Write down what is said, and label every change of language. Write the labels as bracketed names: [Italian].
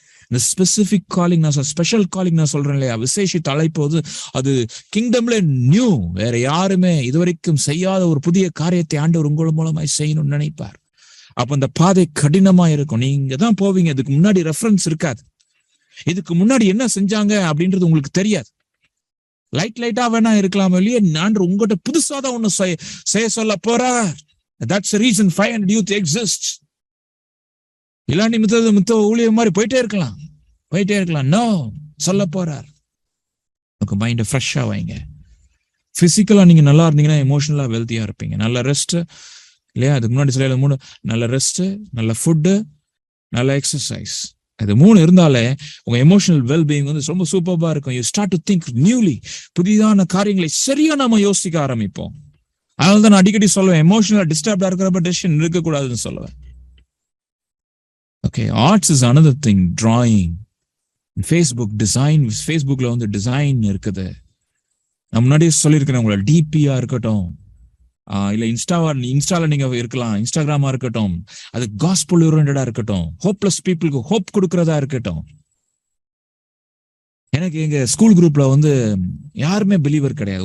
[Tamil] இந்த specific calling நான் special calling நான் சொல்றேன் இல்லையா, விசேஷித்த அழைப்பு, அது கிங்டம்ல நியூ, வேற யாருமே இதுவரைக்கும் செய்யாத ஒரு புதிய காரியத்தை ஆண்டவர் உங்கள் மூலமாய் செய்யணும்னு நினைப்பார். அப்ப அந்த பாதை கடினமா இருக்கும். நீங்க தான் போவீங்க, இதுக்கு முன்னாடி ரெஃபரன்ஸ் இருக்காது. இதுக்கு முன்னாடி என்ன செஞ்சாங்க அப்படின்றது உங்களுக்கு தெரியாது. லைட்டா வேணா இருக்கலாம் இல்லையே, நான் உங்ககிட்ட புதுசா தான் ஒண்ணு செய்ய சொல்ல போறார். [English] That's the reason 500 youth exists. [Tamil] இல்லாண்டி மித்த ஊழியம் மாதிரி போயிட்டே இருக்கலாம். நோ, சொல்ல போறார். உங்க மைண்ட ஃப்ரெஷ்ஷா வைங்க. பிசிக்கலா நீங்க நல்லா இருந்தீங்கன்னா எமோஷனலா வெல்த்தியா இருப்பீங்க. நல்ல ரெஸ்ட் இல்லையா, அதுக்கு முன்னாடி சில 3, நல்ல ரெஸ்ட், நல்ல ஃபுட்டு, நல்ல எக்ஸசைஸ். அது 3 இருந்தாலே உங்க எமோஷனல் வெல்பீயிங் வந்து ரொம்ப சூப்பர்பா இருக்கும். [English] You start to think newly. [Tamil] புதிதான காரியங்களை சரியா நாம யோசிக்க ஆரம்பிப்போம். அதனால தான் நான் அடிக்கடி சொல்லுவேன், எமோஷனலா டிஸ்டர்ப்டா இருக்கிறப்ப டெசிஷன் இருக்கக்கூடாதுன்னு சொல்லுவேன். [English] Okay, arts is another thing. Drawing, Facebook design. [Tamil] Facebookல வந்து டிசைன் இருக்குது. நான் முன்னாடியே சொல்லியிருக்கிறேன், உங்களோட டிபியா இருக்கட்டும், இல்ல இன்ஸ்டால நீங்க இருக்கலாம், இன்ஸ்டாகிராமா இருக்கட்டும், அது காஸ்பல் ஓரியன்டடா இருக்கட்டும், ஹோப்லெஸ் பீப்புளுக்கு ஹோப் கொடுக்கறதா இருக்கட்டும். எனக்கு எங்க ஸ்கூல் குரூப்ல வந்து யாருமே பிலீவர் கிடையாது.